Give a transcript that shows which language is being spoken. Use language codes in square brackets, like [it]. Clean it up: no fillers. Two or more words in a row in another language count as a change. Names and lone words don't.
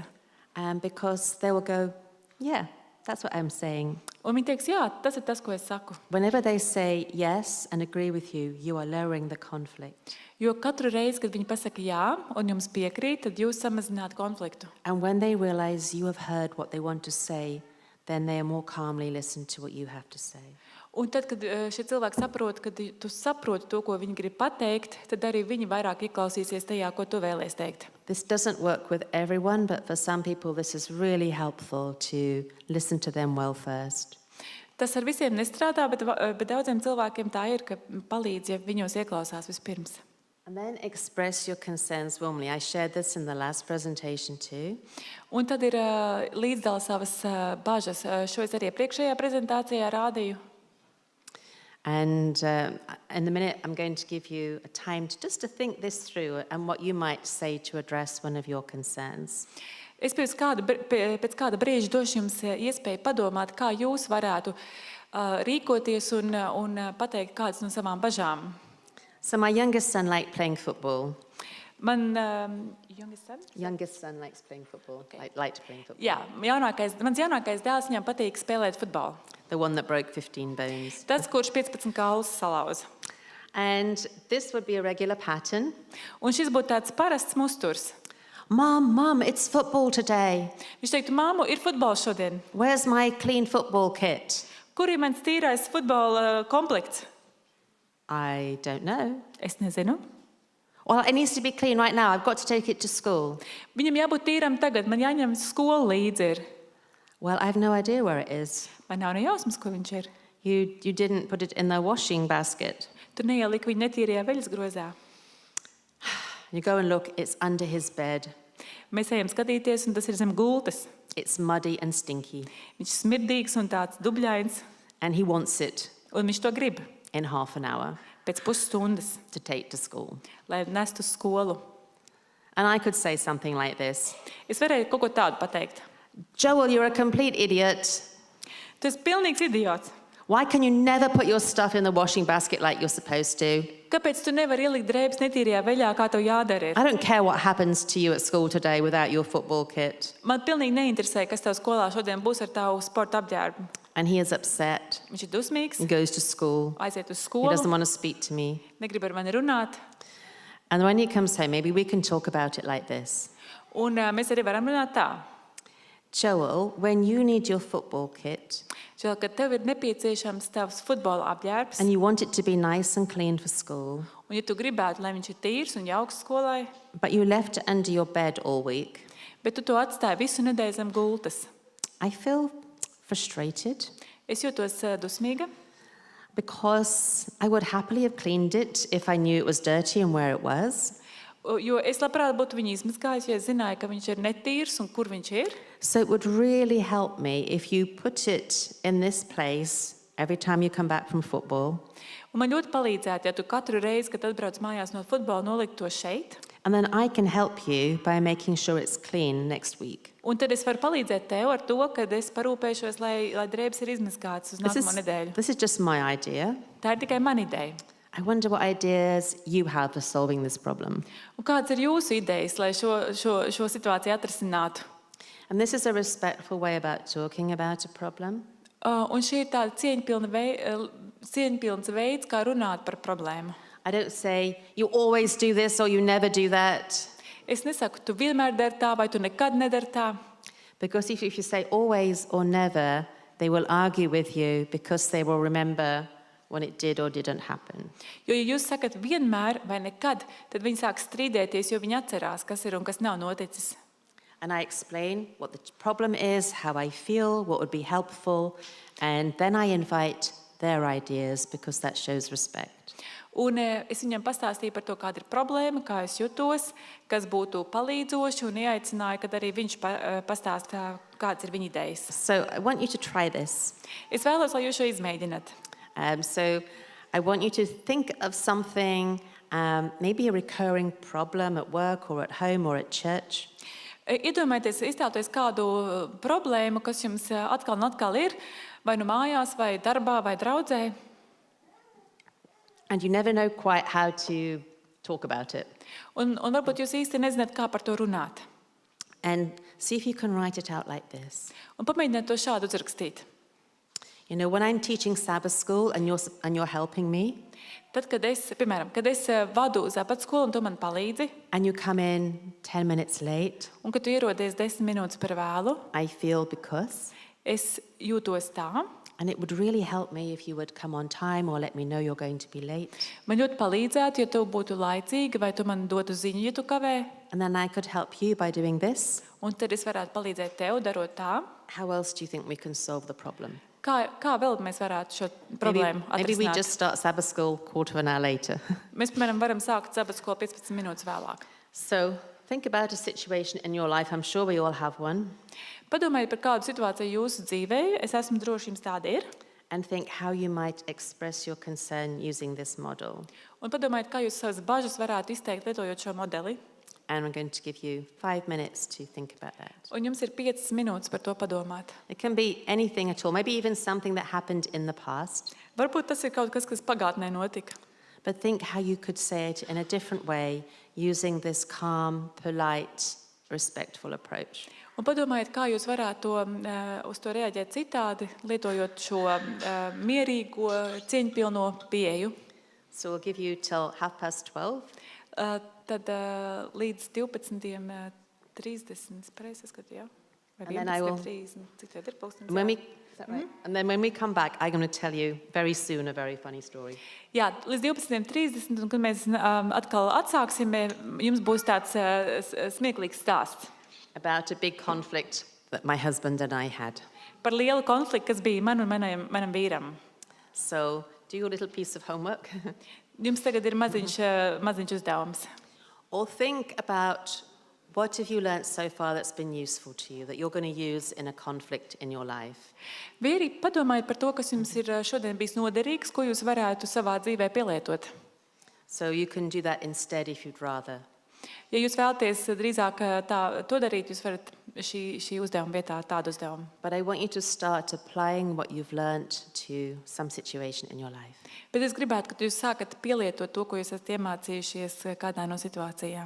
[en] Because they will go, yeah, that's what I'm saying. [lv] Un viņi teiks, jā, tas ir tas, ko es saku. [en] Whenever they say yes and agree with you, you are lowering the conflict. [lv] Jo katru reizi, kad viņi pasaka jā un jums piekrīt, tad jūs samazināt konfliktu. [en] And when they realize you have heard what they want to say, then they are more calmly listen to what you have to say. [lv] Un tad, kad šie cilvēki saprot, ka tu saproti to, ko viņi grib pateikt, tad arī viņi vairāk ieklausīsies tajā, ko tu vēlies teikt. [en] This doesn't work with everyone, but for some people this is really helpful to listen to them well first. [lv] Tas ar visiem nestrādā, bet daudziem cilvēkiem tā ir, ka palīdz, ja viņos ieklausās vispirms. [en] And then express your concerns warmly. I shared this in the last presentation too. [lv] Un tad ir līdzdala savas bažas. Šo es arī priekšējā prezentācijā rādīju. [en] And in a minute, I'm going to give you a time just to think this through and what you might say to address one of your concerns. [lv] Es pēc kāda brīža došu jums iespēju padomāt, kā jūs varētu rīkoties un pateikt kādas no savām bažām. [en] So my youngest son liked playing football. [lv] Man [en] Youngest son likes playing football. Okay. Liked playing football. [lv] Jā, mans jaunākais dēls, viņam patīk spēlēt futbolu. [en] The one that broke 15 bones. [lv] Tas, kurš 15 kaulus salauza. [en] And this would be a regular pattern. [lv] Un šis būtu tāds parasts musturs. [en] Mum, it's football today. [lv] Viņš teiktu, māmu, ir futbols šodien. [en] Where's my clean football kit? [lv] Kur ir mans tīrais futbola komplekts? [en] I don't know. [lv] Es nezinu. [en] Well, it needs to be clean right now. I've got to take it to school. [lv] Viņam jābūt tīram tagad, man jāņem skola līdzi. [en] Well, I have no idea where it is. [lv] Man nav ne jausmas, kur viņš ir. [en] You didn't put it in the washing basket. [lv] Tu neieliki viņu netīrajā veļas grozā. [en] You go and look, it's under his bed. [lv] Mēs ejam skatīties, un tas ir zem gultas. [en] It's muddy and stinky. [lv] Viņš ir smirdīgs un tāds dubļains, [en] And he wants it [lv] un viņš to grib [en] in half an hour [lv] pēc pusstundas, [en] to take to school. [lv] lai nestu uz skolu. [en] And I could say something like this. [lv] Es varēju kaut ko tādu pateikt. [en] Joel, you're a complete idiot. [lv] Tu esi pilnīgs idiots. [en] Why can you never put your stuff in the washing basket like you're supposed to? [lv] Kāpēc tu nevari ielikt drēbes netīrajā veļā, kā tev jādara? [en] I don't care what happens to you at school today without your football kit. [lv] Man pilnīgi neinteresē, kas tev skolā šodien būs ar tavu sporta apģērbu. [en] And he is upset. [lv] Viņš ir dusmīgs, [en] He goes to school. [lv] aiziet uz [en] He [lv] skolu, [en] doesn't want to speak to me. [lv] negrib ar mani runāt. [en] And when he comes home, maybe we can talk about it like this. [lv] Un mēs arī varam runāt tā. [en] Joel, when you need your football kit [lv] Žēl, ka tev ir nepieciešams tavs futbola apģērbs, [en] and you want it to be nice and clean for school, [lv] un ja tu gribētu, lai viņš ir tīrs un jauks skolai, [en] but you left it under your bed all week, [lv] bet tu to atstāji visu nedēļu zem gultas. [en] I feel frustrated [lv] Es jūtos dusmīga, [en] because I would happily have cleaned it if I knew it was dirty and where it was. [lv] jo es labprāt būtu viņu izmazgājis, ja es zināju, ka viņš ir netīrs un kur viņš ir. [en] So it would really help me if you put it in this place every time you come back from football. [lv] Un man ļoti palīdzētu, ja tu katru reizi, kad atbrauc mājās no futbola, noliktu to šeit. [en] And then I can help you by making sure it's clean next week. [lv] Un tad es varu palīdzēt tev ar to, ka es parūpēšos, lai drēbes ir izmazgātas uz nākamo nedēļu. [en] This is just my idea. [lv] Tā ir tikai mana ideja. [en] I wonder what ideas you have for solving this problem. [lv] Un kāds ir jūsu idejas, lai šo situāciju atrisinātu? [en] And this is a respectful way about talking about a problem. [lv] Un šī ir tāda cieņpilns veids, kā runāt par problēmu. [en] I don't say, you always do this or you never do that. [lv] Es nesaku, tu vienmēr dari tā, vai tu nekad nedari tā. [en] Because if you say always or never, they will argue with you because they will remember when it did or didn't happen. [lv] Jo, ja jūs sakat vienmēr vai nekad, tad viņi sāk strīdēties, jo viņi atcerās, kas ir un kas nav noticis. [en] And I explain what the problem is, how I feel, what would be helpful, and then I invite their ideas because that shows respect. [lv] Un es viņam pastāstīju par to, kāda ir problēma, kā es jutos, kas būtu palīdzoši, un ieaicināju, kad arī viņš pastāstā, kādas ir viņa idejas. [en] So I want you to try this. [lv] Es vēlos, lai jūs šo izmēģināt. [en] So I want you to think of something, maybe a recurring problem at work or at home or at church. [lv] Iedomājieties, iztēloties kādu problēmu, kas jums atkal un atkal ir, vai nu mājās, vai darbā, vai draudzē. [en] And you never know quite how to talk about it. [lv] Un varbūt jūs īsti nezināt, kā par to runāt. [en] And see if you can write it out like this. [lv] Un pamēģiniet to šādu uzrakstīt. [en] You know, when I'm teaching Sabbath school and you're helping me, [lv] Tad, kad es vadu uz apatskolu un tu man palīdzi, [en] and you come in 10 minutes late, [lv] un kad tu ierodies 10 minūtes par vēlu, [en] I feel because, [lv] es jūtos tā. [en] and it would really help me if you would come on time or let me know you're going to be late. [lv] Man ļoti palīdzētu, ja tu būtu laicīga, vai tu man dotu ziņu, ja tu kavē. [en] And then I could help you by doing this. [lv] Un tad es varētu palīdzēt tev, darot tā. [en] How else do you think we can solve the problem? [lv] Kā vēl mēs varētu šo problēmu [en] Maybe we [lv] atrisināt? [en] just start Sabbath school quarter of an hour later. [lv] Mēs, piemēram, varam sākt Sabbath skolu 15 minūtes vēlāk. [en] So think about a situation in your life. I'm sure we all have one. [lv] Padomājiet par kādu situāciju jūsu dzīvē. Es esmu droši, jums tāda ir. [en] And think how you might express your concern using this model. [lv] Un padomājiet, kā jūs savas bažas varētu izteikt, lietojot šo modeli. [en] And I'm going to give you 5 minutes to think about that. [lv] Un jums ir 5 minūtes par to padomāt. [en] It can be anything at all, maybe even something that happened in the past. [lv] Varbūt tas ir kaut kas, kas pagātnē notika. [en] But think how you could say it in a different way using this calm, polite, respectful approach. [lv] Un padomājiet, kā jūs varētu uz to reaģēt citādi, lietojot šo mierīgo, cieņpilno pieeju. [en] So we'll give you till 12:30. [lv] Tad līdz 12:30, pareizi saskatu, jā? Vai [en] And then I will- [lv] 11:30, cik tad ir pulkstenis? [en] When we Is that right? And then when we come back, I'm going to tell you very soon a very funny story. [lv] Jā, līdz 12:30, un kad mēs atkal atsāksim, jums būs tāds smieklīgs stāsts [en] About a big conflict that my husband and I had. [lv] par lielu konfliktu, kas bija man un manam vīram. [en] So do your little piece of homework. [lv] Jums tagad ir maziņš uzdevums. [en] Or think about what have you learnt so far that's been useful to you, that you're going to use in a conflict in your life. [lv] Vai arī padomājiet par to, kas jums ir šodien bijis noderīgs, ko jūs varētu savā dzīvē pielietot. [en] So you can do that instead if you'd rather. [lv] Ja jūs vēlaties drīzāk to darīt, jūs varat šī uzdevuma vietā tādu uzdevumu. [en] But I want you to start applying what you've learnt to some situation in your life. [lv] Bet es gribētu, ka jūs sākat pielietot to, ko jūs esat iemācījušies kādā no situācijām.